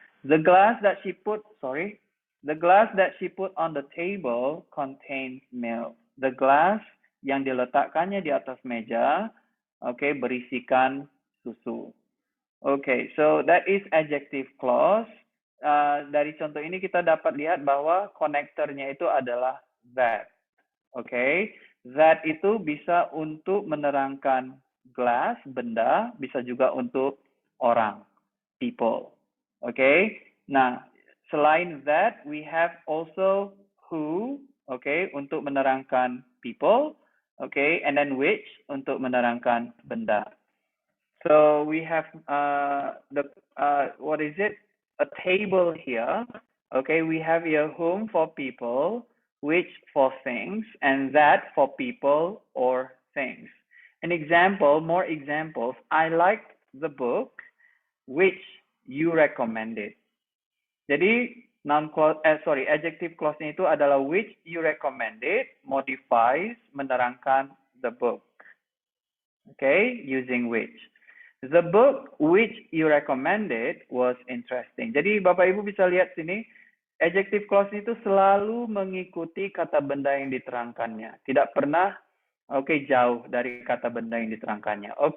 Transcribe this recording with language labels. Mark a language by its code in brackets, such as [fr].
[en] The glass that she put on the table contains milk. The glass [id] yang diletakkannya di atas meja, berisikan susu. [en] So that is adjective clause. [id] Dari contoh ini kita dapat lihat bahwa konektornya itu adalah that. That itu bisa untuk menerangkan glass, benda, bisa juga untuk orang, people. Nah, selain that, [en] we have also who, [id] untuk menerangkan people, [en] and then which [id] untuk menerangkan benda. [en] So we have a table here. We have here whom for people, which for things, and that for people or things. An example, more examples. I liked the book which you recommended. [id] Jadi adjective clause-nya itu adalah [en] which you recommended [id] modifies menerangkan [en] the book. Using which. The book which you recommended was interesting. [id] Jadi Bapak Ibu bisa lihat sini, adjective clause itu selalu mengikuti kata benda yang diterangkannya. Tidak pernah jauh dari kata benda yang diterangkannya.